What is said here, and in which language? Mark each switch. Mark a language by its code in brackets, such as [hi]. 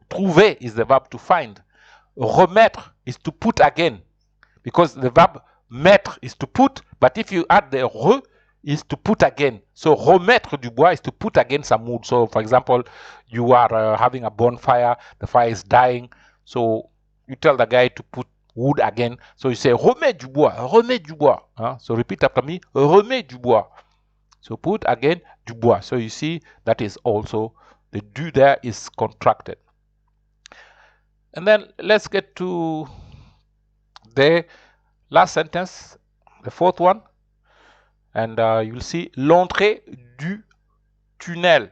[en] Trouver is the verb to find. Remettre is to put again, because the verb mettre is to put, but if you add the re, is to put again. So [fr] remettre du bois [en] is to put again some wood. So for example, you are having a bonfire, the fire is dying, so you tell the guy to put wood again. So you say [fr] remets du bois, remets du bois. [en] So repeat after me, [fr] remets du bois. [en] So put again du bois. So you see that is also, the du there is contracted. And then let's get to the last sentence, the fourth one. And you'll see [fr] l'entrée du tunnel.